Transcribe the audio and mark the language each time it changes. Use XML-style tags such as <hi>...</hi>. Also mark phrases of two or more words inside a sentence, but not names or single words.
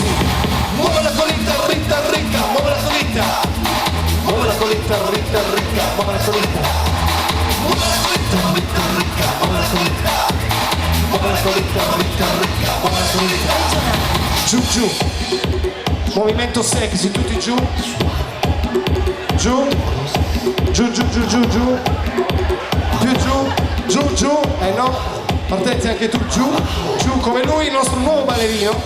<es>Mueve la colita, rita, rica. Mueve la colita. Mueve la colita, rita, rica. Mueve la colita. Mueve la colita, rita, rica. Mueve la colita. Mueve la colita, rita, rica. Mueve la colita.</es> <it>Giù, giù. Movimento sexy, tutti giù. Giù. Giù, giù, giù, giù, giù. Più giù. Giù, giù. No. Partenza anche tu, giù, giù, come lui, il nostro nuovo ballerino.</it>